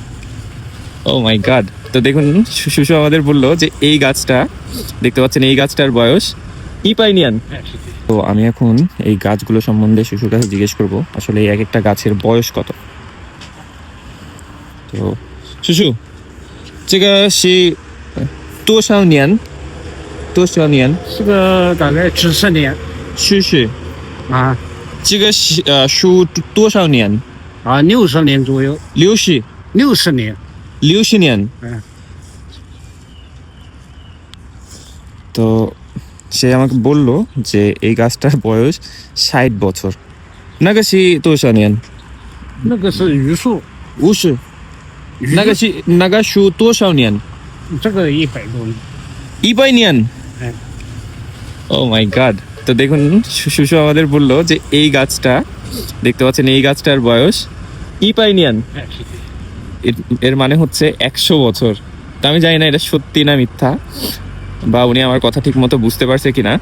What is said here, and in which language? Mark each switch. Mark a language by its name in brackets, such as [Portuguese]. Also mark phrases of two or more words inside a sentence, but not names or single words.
[English] oh my god. [Bangla] তো দেখুন, সুশু আমাদের বললো যে এই গাছটা দেখতে পাচ্ছেন, এই গাছটার বয়স ইপাইনিয়ান। তো আমি এখন এই গাছগুলো সম্বন্ধে শিশুর কাছে জিজ্ঞেস করব আসলে এই এক একটা গাছের বয়স কত। তো শিশু, [Chinese] 这个是多少年？多少年？这个大概10年是是，啊这个是树多少年？ 60年左右 60 ，60年。 60年。嗯， [Bangla] তো সে আমাকে বলল যে এই গাছটার বয়স 60 বছর। [Chinese] 那个是多少年？那个是榆树， 50。那个树多少年？这个100多年。 100年。 [Bangla] হ্যাঁ। [English] oh my god. [Bangla] তো দেখুন, সুশু আমাদের বলল যে এই গাছটা দেখতে পাচ্ছেন, এই গাছটার বয়স ইপাইনিয়ান। এর মানে হচ্ছে 100 বছর। তো আমি জানি না এটা সত্যি না মিথ্যা, বা উনি আমার কথা ঠিক মতো বুঝতে পারছে কিনা।